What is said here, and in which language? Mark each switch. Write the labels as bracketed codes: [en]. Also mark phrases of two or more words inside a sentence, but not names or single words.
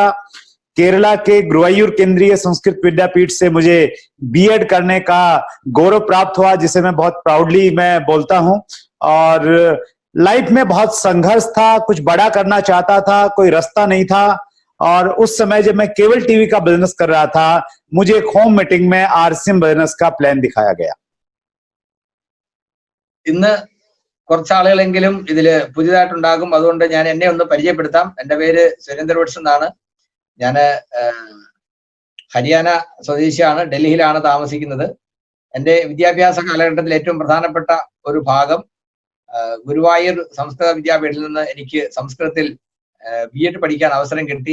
[hi] केरला के गुरुवायूर केंद्रीय संस्कृत विद्यापीठ से मुझे बीएड करने का गौरव प्राप्त हुआ, जिसे मैं बहुत प्राउडली मैं बोलता हूं. और लाइफ में बहुत संघर्ष था, कुछ बड़ा करना चाहता था, कोई रास्ता नहीं था. और उस समय जब मैं [en] cable TV [hi] का बिजनेस कर रहा था, मुझे एक [en] home meeting [hi] में RCM बिजनेस का प्लान दिखाया गया. [ml] ഇന്ന് കുറച്ചാളുകളെങ്കിലും ഇതില് പുതിയതായിട്ടുണ്ടാകും. അതുകൊണ്ട് ഞാൻ എന്നെ ഒന്ന് പരിചയപ്പെടുത്താം. എൻ്റെ പേര് സുരേന്ദ്ര വട്സ് എന്നാണ്. ഞാൻ ഹരിയാന സ്വദേശിയാണ്. ഡൽഹിയിലാണ് താമസിക്കുന്നത്. എൻ്റെ വിദ്യാഭ്യാസ കാലഘട്ടത്തിൽ ഏറ്റവും പ്രധാനപ്പെട്ട ഒരു ഭാഗം ഗുരുവായൂർ സംസ്കൃത വിദ്യാപീഠത്തിൽ നിന്ന് എനിക്ക് സംസ്കൃതത്തിൽ BEd പഠിക്കാൻ അവസരം കിട്ടി.